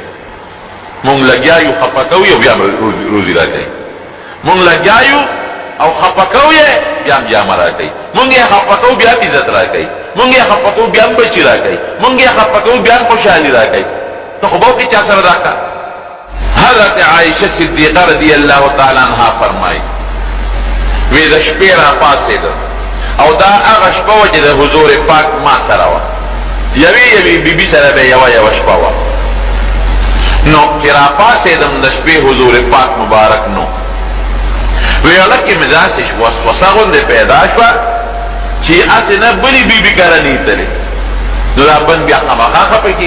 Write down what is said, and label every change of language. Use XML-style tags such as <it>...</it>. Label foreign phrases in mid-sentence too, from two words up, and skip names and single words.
<ps>مونږ لګیا یو خفه کوو او بیا روزي راکوي، مونږ لګیا یو او خفه کوو بیا هم انجام راکړي، مونږ یې خپکو بیا عزت راکړي، مونږ یې خپکو بیا بچی راکړي، مونږ یې خپکو بیا خوشحالي راکړي. ته خو به چا سره راکړه. حضرت عائشہ صدیقہ</ps> <ar>رضی اللہ تعالی عنہا</ar> <ps>فرمائی وی د شپې را پاسېدم او دا هغه شپه وه چې د حضور پاک ما سره وه، یوې بیبي سره به یوه شپه وه. نو چې را پاسېدم د شپې حضور پاک مبارک نو، وی هلکې مې داسې وسوسه غوندې پیدا شوه چې هسې نه بلې بیبي کره نیتلې، نو دا بند بیا خامخا خفه کېږي.</ps>